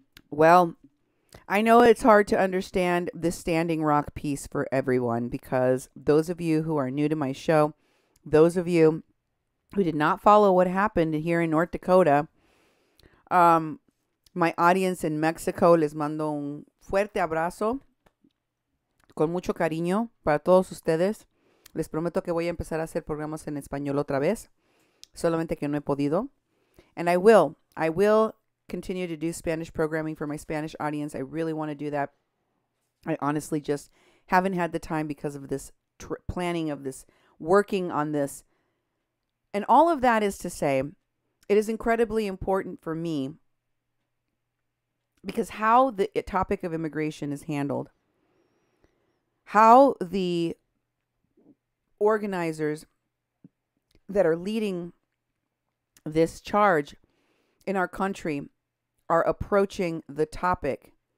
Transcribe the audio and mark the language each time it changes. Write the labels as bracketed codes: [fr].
[en] Well, I know it's hard to understand the Standing Rock piece for everyone, because those of you who are new to my show, those of you who did not follow what happened here in North Dakota, my audience in Mexico, [es] les mando un fuerte abrazo con mucho cariño para todos ustedes. Les prometo que voy a empezar a hacer programas en español otra vez, solamente que no he podido. [en] And I will continue to do Spanish programming for my Spanish audience. I really want to do that. I honestly just haven't had the time because of this planning of this, working on this. And all of that is to say, it is incredibly important for me because how the topic of immigration is handled, how the organizers that are leading this charge in our country are approaching the topic.